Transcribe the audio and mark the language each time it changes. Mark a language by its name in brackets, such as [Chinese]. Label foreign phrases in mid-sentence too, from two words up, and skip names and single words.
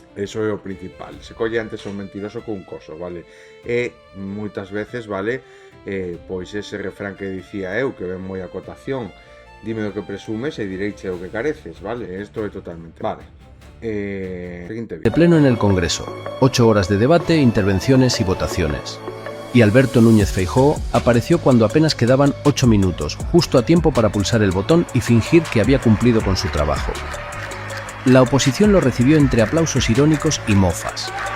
[Galician] Eso é o principal. Se colle antes un mentiroso con un coso, vale? E moitas veces, vale, pois ese refrán que dicía eu, que ven moi a cotación, dime do que presumes e direiche o que careces, vale? Isto é totalmente... Vale. Seguinte vídeo. [Spanish] De pleno en el Congreso, 8 horas de debate, intervenciones y votaciones. Y Alberto Núñez Feijóo apareció cuando apenas quedaban 8 minutos, justo a tiempo para pulsar el botón y fingir que había cumplido con su trabajo. La oposición lo recibió entre aplausos irónicos y mofas.